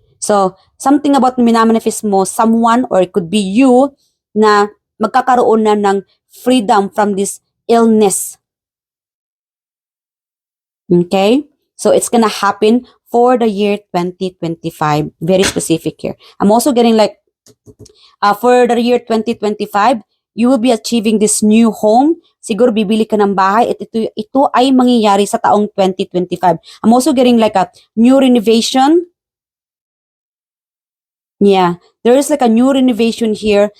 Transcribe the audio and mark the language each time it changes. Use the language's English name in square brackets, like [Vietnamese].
[English] So, something about [Filipino] minamanifest mo, [English] someone, or it could be you, [Filipino] na magkakaroon na ng [English] freedom from this illness. Okay? So, it's gonna happen for the year 2025. Very specific here. I'm also getting like, for the year 2025, you will be achieving this new home. [Filipino] Siguro bibili ka ng bahay at ito ay mangyayari sa taong 2025. [English] I'm also getting like a new renovation. Yeah, there is like a new renovation here.